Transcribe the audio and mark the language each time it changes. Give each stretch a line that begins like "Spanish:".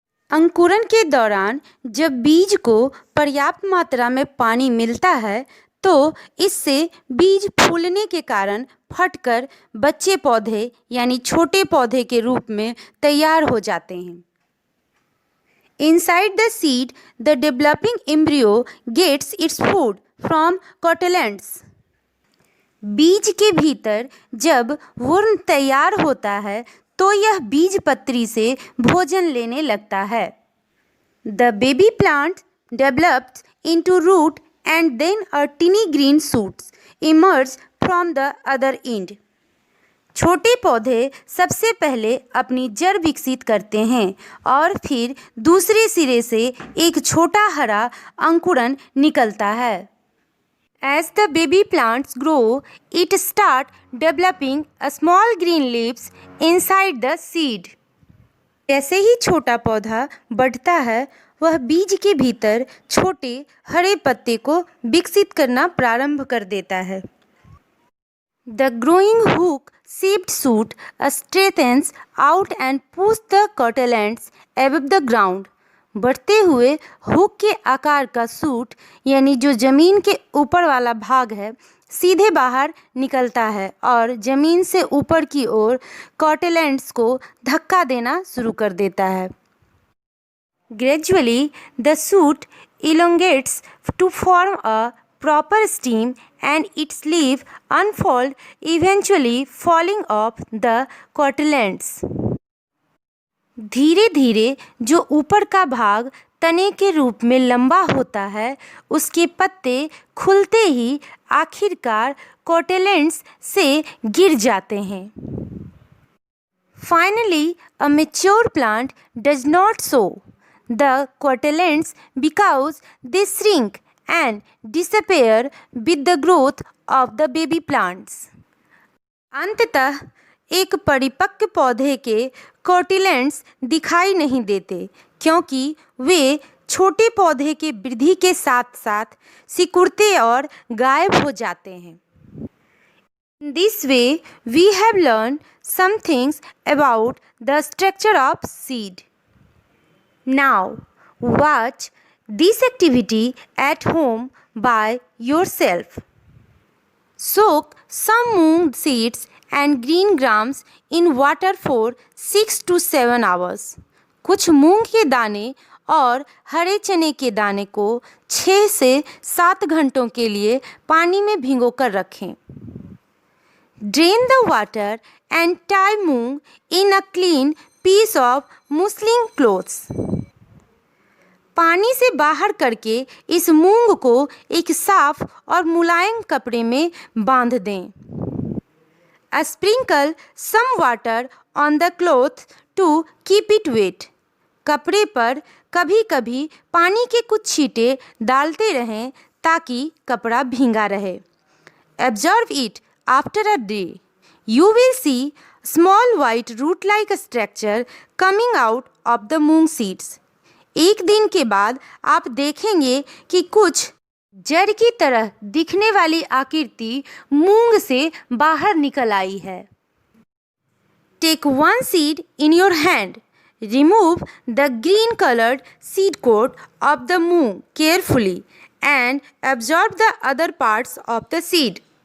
Hindi: अंकुरण के दौरान जब बीज को पर्याप्त मात्रा में पानी मिलता है तो इससे बीज फूलने के कारण फटकर बच्चे पौधे यानी छोटे पौधे के रूप में तैयार हो जाते हैं.
English: Inside the seed, the developing embryo gets its food from cotyledons.
Hindi: बीज के भीतर जब भ्रूण तैयार होता है तो यह बीजपत्री से भोजन लेने लगता है.
English: The baby plant develops into root and then a tiny green shoots emerge from the other end.
Hindi: छोटे पौधे सबसे पहले अपनी जड़ विकसित करते हैं और फिर दूसरे सिरे से एक छोटा हरा अंकुरण निकलता है.
English: As the baby plants grow, it start developing a small green leaves inside the seed.
Hindi: जैसे ही छोटा पौधा बढ़ता है वह बीज के भीतर छोटे हरे पत्ते को विकसित करना प्रारंभ कर देता है.
English: The growing hook-shaped shoot straightens out and pushes the cotyledons above the ground.
Hindi: बढ़ते हुए हुक के आकार का सूट यानी जो ज़मीन के ऊपर वाला भाग है सीधे बाहर निकलता है और ज़मीन से ऊपर की ओर कॉटलैंड्स को धक्का देना शुरू कर देता है।
English: Gradually, the suit elongates to form a proper stem and its leaf unfold, eventually falling off the cotyledons.
Hindi: धीरे धीरे जो ऊपर का भाग तने के रूप में लंबा होता है उसके पत्ते खुलते ही आखिरकार कोटिलेडन्स से गिर जाते हैं।
English: Finally, a mature plant does not show the cotyledons because they shrink and disappear with the growth of the baby plants.
Hindi: अंततः एक परिपक्व पौधे के कोटिलेडन्स दिखाई नहीं देते क्योंकि वे छोटे पौधे के वृद्धि के साथ साथ सिकुड़ते और गायब हो जाते हैं।
English: In this way, we have learned some things about the structure of seed. Now, watch this activity at home by yourself. Soak some moong seeds and green grams in water for 6 to 7 hours.
Hindi: कुछ मूंग के दाने और हरे चने के दाने को 6 से 7 घंटों के लिए पानी में भिगोकर रखें।
English: Drain the water and tie moong in a clean piece of muslin cloths.
Hindi: पानी से बाहर करके इस मूंग को एक साफ और मुलायम कपड़े में बांध दें।
English: Sprinkle some water on the cloth to keep it wet.
Hindi: कपड़े पर कभी-कभी पानी के कुछ छींटे डालते रहें ताकि कपड़ा भींगा रहे।
English: Observe it after a day. You will see small white root-like structure coming out of the moong seeds.
Hindi: एक दिन के बाद आप देखेंगे कि कुछ जड़ की तरह दिखने वाली आकृति मूंग से बाहर निकल आई है।
English: Take one seed in your hand. Remove the green colored seed coat of the moong carefully and absorb the other parts of the seed.